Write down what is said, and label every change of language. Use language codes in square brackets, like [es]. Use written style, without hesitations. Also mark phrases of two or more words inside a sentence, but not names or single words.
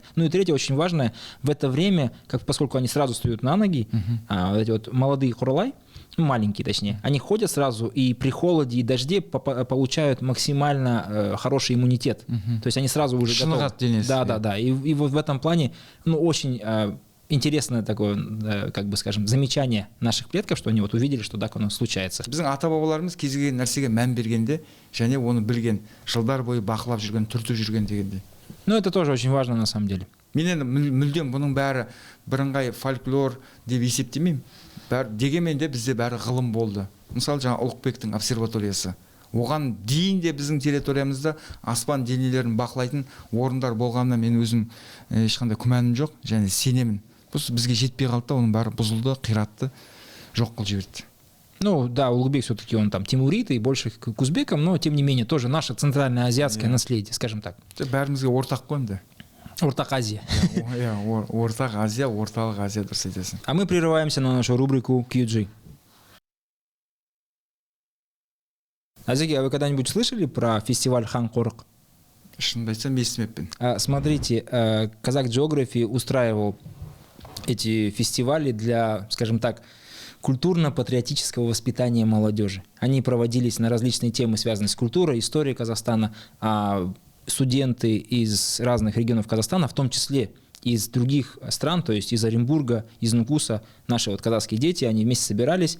[ru] Ну и третье, очень важное, в это время, поскольку они сразу встают на ноги, вот эти вот молодые хурлай, маленькие точнее, они ходят сразу и при холоде и дожде получают максимально хороший иммунитет. То есть они сразу уже готовы. Да. И вот в этом плане, ну, очень интересное такое, как бы скажем, замечание наших предков, что они вот увидели, что так оно случается. [kk] Біздің ата-бабаларымыз кез келген нәрсеге мән бергенде, және оны білген, жылдар бойы бақылап жүрген, түртіп жүрген дегендей. [ru] Ну, это тоже очень важно на самом деле. [kk] Мен енді мүлдем бұның бәрі бірыңғай фольклор деп есептемеймін. Дегенмен де бізде бәрі ғылым болды. Мысалы, жаңа Ұлықбектің обсерваториясы. Оған дейін де біздің территориямызда аспан денелерін бақылайтын орындар болғанына мен өзім ешқандай күмәнім жоқ, және сенемін. Просто бізге жетпей қалды, оның бәрі бұзылды, қиратты, жоқ қылып жіберді. [ru] Ну да, Улугбек все-таки он там тимурит и больше к узбекам, но тем не менее тоже наше центральноазиатское наследие, скажем так. [kk] Бәрімізге ортақ қой енді. Ортақ Азия. Ортақ Азия, орталық Азия дұрыс айтасың. [ru] А мы прерываемся на нашу рубрику QG. Азеки, а вы когда-нибудь слышали про фестиваль Хан-Қорық? [kk] Шынымды айтсам, естімеппін. [ru] Смотрите, Казак Geography устраивал эти фестивали для, скажем так, культурно-патриотического воспитания молодежи. Они проводились на различные темы, связанные с культурой, историей Казахстана. Студенты из разных регионов Казахстана, в том числе из других стран, то есть из Оренбурга, из Нукуса, наши вот казахские дети, они вместе собирались.